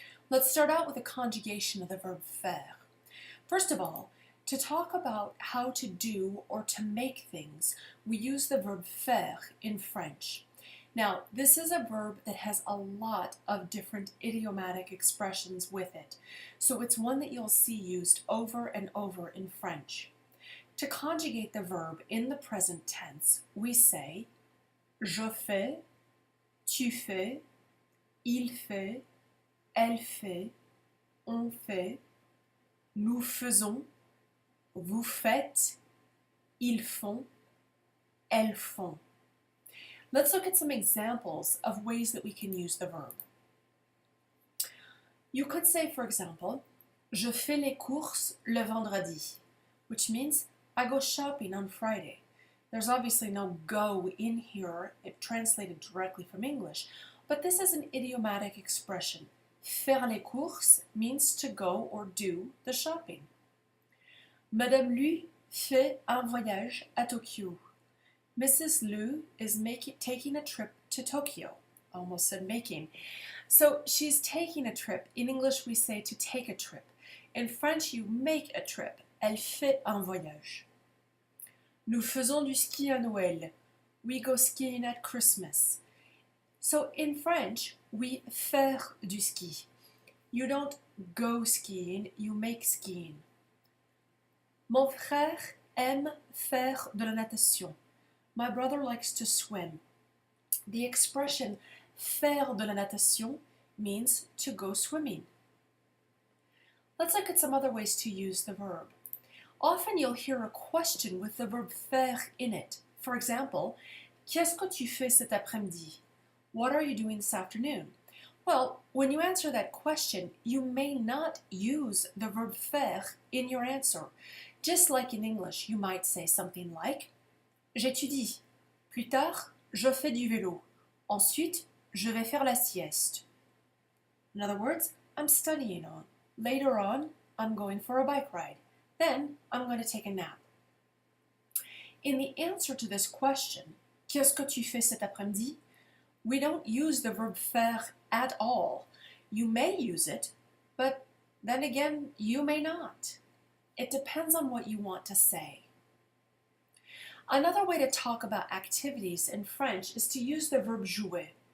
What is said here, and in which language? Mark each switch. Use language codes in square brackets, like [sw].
[en] Let's start out with a conjugation of the verb faire. First of all, to talk about how to do or to make things, we use the verb faire in French. Now, this is a verb that has a lot of different idiomatic expressions with it, so it's one that you'll see used over and over in French. To conjugate the verb in the present tense, we say [fr] je fais, tu fais, il fait, elle fait, on fait, nous faisons, vous faites, ils font, elles font. [en] Let's look at some examples of ways that we can use the verb. You could say, for example, [fr] je fais les courses le vendredi, [en] which means I go shopping on Friday. There's obviously no go in here, it translated directly from English, but this is an idiomatic expression. [fr] Faire les courses [en] means to go or do the shopping. [fr] Madame Lu fait un voyage à Tokyo. [en] Mrs. Lu is taking a trip to Tokyo. I almost said making. So she's taking a trip. In English we say to take a trip. In French you make a trip. [fr] Elle fait un voyage. Nous faisons du ski à Noël. [en] We go skiing at Christmas. So in French, we [fr] faire du ski. [en] You don't go skiing, you make skiing. [fr] Mon frère aime faire de la natation. [en] My brother likes to swim. The expression [fr] faire de la natation [en] means to go swimming. Let's look at some other ways to use the verb. Often you'll hear a question with the verb faire in it. [fr] For example, qu'est-ce que tu fais cet après-midi? [en] What are you doing this afternoon? Well, when you answer that question, you may not use the verb faire in your answer. Just like in English, you might say something like, [fr] j'étudie. Plus tard, je fais du vélo. Ensuite, je vais faire la sieste. [en] In other words, I'm studying on. Later on, I'm going for a bike ride. Then, I'm going to take a nap. In the answer to this question, [fr] qu'est-ce que tu fais cet après-midi? [en] We don't use the verb faire at all. You may use it, but then again, you may not. It depends on what you want to say. Another way to talk about activities in French is to use the verb jouer.